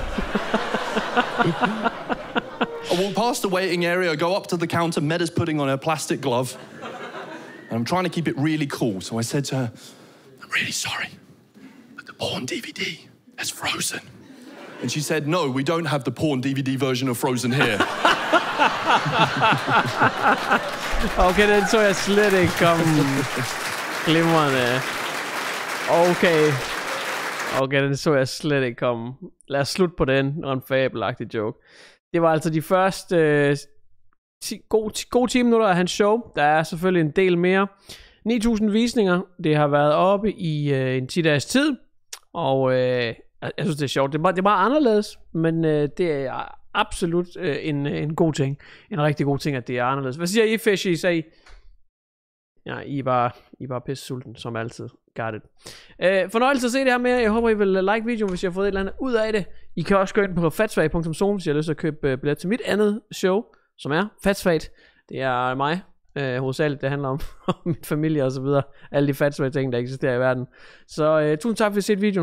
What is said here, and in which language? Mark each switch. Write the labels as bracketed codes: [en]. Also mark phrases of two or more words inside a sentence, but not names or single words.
[en] I walk past the waiting area, I go up to the counter, Meda's putting on her plastic glove. And I'm trying to keep it really cool. So I said to her, I'm really sorry, but the porn DVD has frozen. And she said, no, we don't have the porn DVD version of Frozen here. [da] Okay, den så jeg slet ikke komme. Glimrende. Okay, den så jeg slet ikke komme. Lad os slutte på den. Og en fabelagtig joke. Det var altså de første gode 10 minutter af hans show. Der er selvfølgelig en del mere. 9.000 visninger. Det har været oppe i en 10 dages tid. Og jeg synes, det er sjovt. Det er bare anderledes. Men det er absolut en god ting. En rigtig god ting, at det er anderledes. Hvad siger I, Fishy? Ja, I er bare pisse sulten, som altid. [en] Got it. [da] Fornøjelse at se det her med. Jeg håber, I vil like videoen, hvis I har fået et eller andet ud af det. I kan også gå ind på fatsvag.zone, hvis I har lyst til at købe billet til mit andet show, som er Fatsvagt. Det er mig, hovedsageligt. Det handler om min familie og så videre. Alle de fatsvage ting, der eksisterer i verden. Så tusind tak for at I har set videoen.